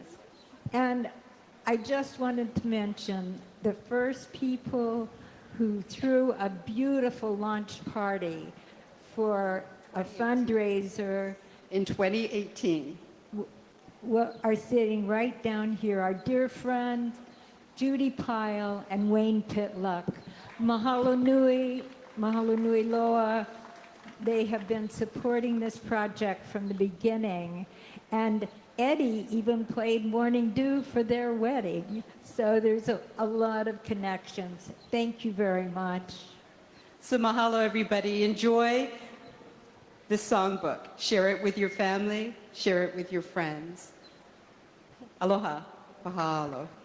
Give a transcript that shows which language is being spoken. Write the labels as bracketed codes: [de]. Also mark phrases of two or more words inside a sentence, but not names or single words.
[en] And I just wanted to mention the first people who threw a beautiful launch party for a fundraiser in 2018 are sitting right down here. Our dear friends, Judy Pyle and Wayne Pitluck. [haw] Mahalo nui loa. [en] They have been supporting this project from the beginning. And Eddie even played Morning Dew for their wedding. So there's a lot of connections. Thank you very much. So mahalo, everybody. Enjoy this songbook. Share it with your family. Share it with your friends. [haw] Aloha. Mahalo.